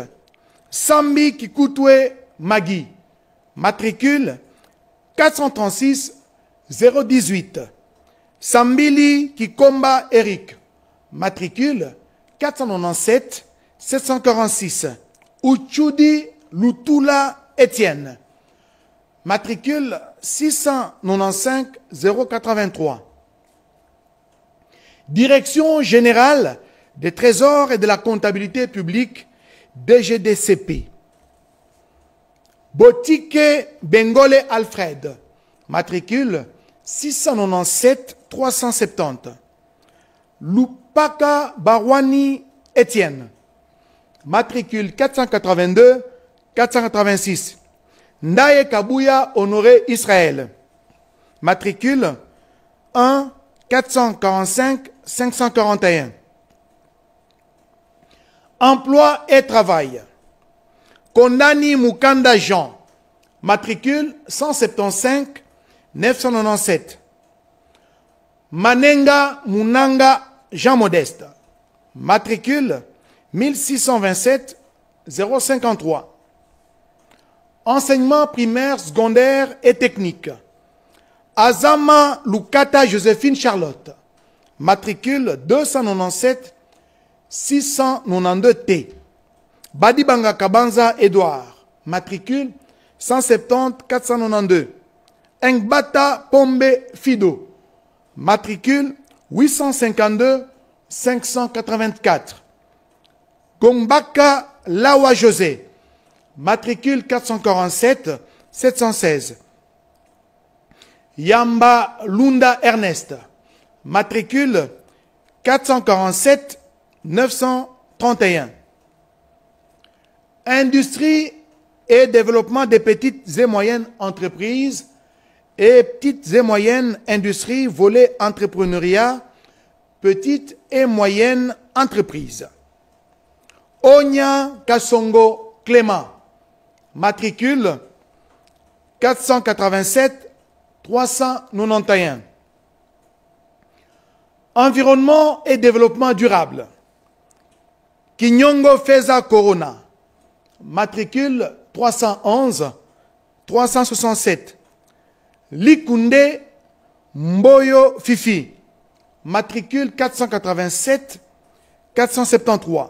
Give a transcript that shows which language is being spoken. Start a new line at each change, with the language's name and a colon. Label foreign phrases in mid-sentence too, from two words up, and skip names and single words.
French: Sambi Kikoutoué Magui. Matricule 436 018. Sambili Kikomba Eric. Matricule 497 746. Uchudi Lutula Étienne. Matricule 695 083. Direction générale des trésors et de la comptabilité publique, DGDCP. Botike Bengole Alfred. Matricule 697 370. Lupaka Barwani Étienne. Matricule 482 486. Ndaye Kabouya Honoré Israël. Matricule 1 445 541. Emploi et travail. Kondani Mukanda Jean. Matricule 175 997. Manenga Munanga Jean Modeste. Matricule 1627 053. Enseignement primaire, secondaire et technique. Azama Lukata Joséphine Charlotte. Matricule 297 692 T. Badibanga Kabanza Edouard. Matricule 170 492. Engbata Pombe Fido. Matricule 852 584. Gombaka Lawa José. Matricule 447 716. Yamba Lunda Ernest. Matricule 447 931. Industrie et développement des petites et moyennes entreprises et petites et moyennes industries, volet entrepreneuriat, petites et moyennes entreprises. Onya Kasongo Clément. Matricule 487 391. Environnement et développement durable. Kinyongo Feza Corona. Matricule 311 367. Likunde Mboyo Fifi. Matricule 487 473.